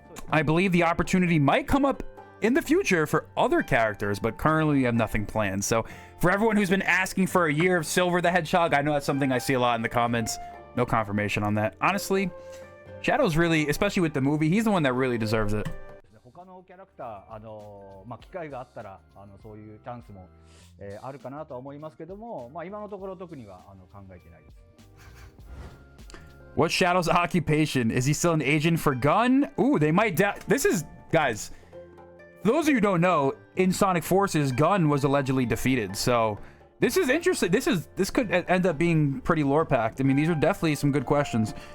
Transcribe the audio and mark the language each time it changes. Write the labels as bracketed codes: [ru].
[en] I believe the opportunity might come up in the future for other characters, but currently we have nothing planned. So for everyone who's been asking for a year of Silver the Hedgehog, I know that's something I see a lot in the comments. No confirmation on that. Honestly, Shadow's really, especially with the movie, he's the one that really deserves it. [ja] 他のキャラクターまあ、機会があったらそういうチャンスも、あるかなとは思いますけども、まあ、今のところ特には考えてないです。 [en] What's Shadow's occupation? Is he still an agent for Gun? Ooh, they might this is, guys, for those of you who don't know, in Sonic Forces, Gun was allegedly defeated. So this is interesting. This could end up being pretty lore packed. I mean, these are definitely some good questions.